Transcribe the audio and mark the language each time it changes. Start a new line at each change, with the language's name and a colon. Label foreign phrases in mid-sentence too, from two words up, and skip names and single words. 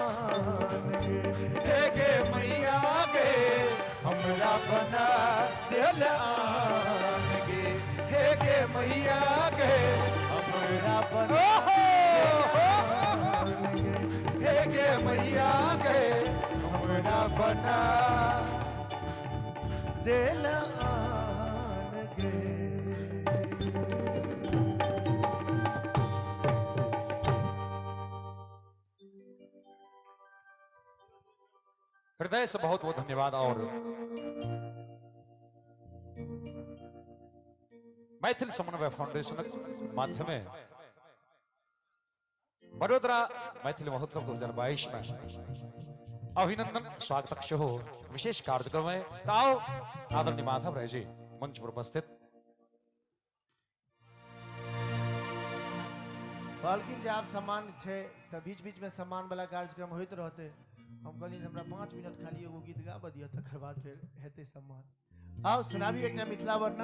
Maithili: गे मैया गे हमरा बना देलान गे मैया गे हमरा बना गे मैया गे हमरा बना देला हृदय से बहुत बहुत धन्यवाद। और मैथिल समन्वय फाउंडेशन माध्यम बड़ोदरा मैथिल महोत्सव 2022 में अभिनंदन स्वागत हो विशेष कार्यक्रम है। आओ आदरणीय माधव राय जी मंच पर उपस्थित। कहलखिन जे आप सम्मान छे त बीच बीच में सम्मान वाला कार्यक्रम होइत रहते। हम कहली हमरा 5 मिनट खाली एगो गीत गाबऽ दिअ तकर बाद फिर हेतै सम्मान। आओ सुनाबी एकटा मिथिला वर्णन।